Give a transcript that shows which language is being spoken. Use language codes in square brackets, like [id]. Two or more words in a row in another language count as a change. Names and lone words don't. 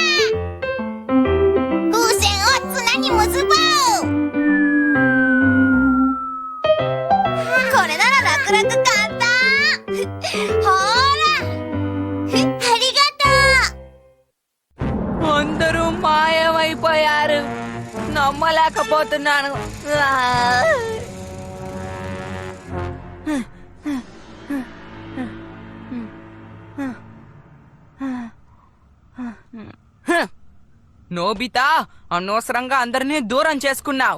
[ja] 風船を綱に結ぼう。これなら楽々簡単。ほらありがとう。 [te] అందరూ మాయమైపోయారు. నమ్మలేకపోతున్నాను. నోబితా, అనవసరంగా అందరినీ దూరం చేసుకున్నావు.